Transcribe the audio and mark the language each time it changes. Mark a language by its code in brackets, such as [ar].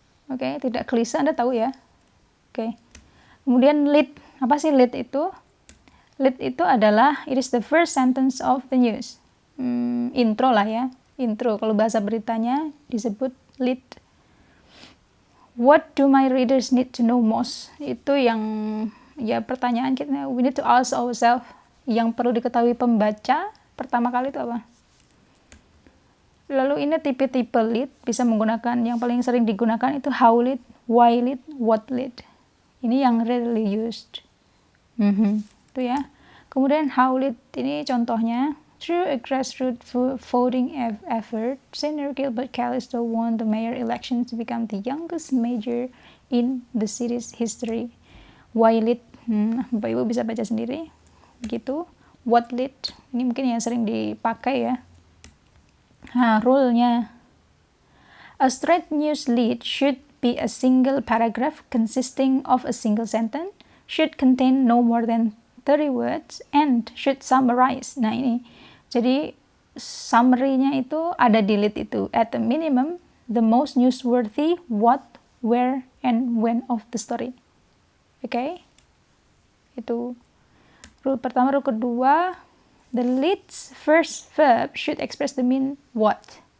[id] Oke, tidak klise, Anda tahu ya. Oke. Kemudian lead. Apa sih lead itu? Lead itu adalah [en] it is the first sentence of the news. [id] Intro lah ya. Intro. Kalau bahasa beritanya disebut lead. [en] What do my readers need to know most? [id] Itu yang ya pertanyaan kita. [en] We need to ask ourselves. [id] Yang perlu diketahui pembaca pertama kali itu apa? Lalu ini tipe-tipe lead bisa menggunakan, yang paling sering digunakan itu how lead, why lead, what lead. Ini yang [en] rarely used. [id] Itu ya. Kemudian how lead ini contohnya, [en] through a grassroots voting effort, Senator Gilbert Callisto won the mayor election to become the youngest mayor in the city's history. [id] Why lead, Bapak Ibu bisa baca sendiri. Begitu. What lead, ini mungkin yang sering dipakai ya. Rule-nya. [en] A straight news lead should be a single paragraph consisting of a single sentence, should contain no more than 30 words, and should summarize. [id] Nah ini, jadi summary-nya itu ada di lead itu. [en] At the minimum, the most newsworthy what, where, and when of the story. Oke? [id] Itu rule pertama. Rule kedua, [en] the lead's first verb should express the mean what.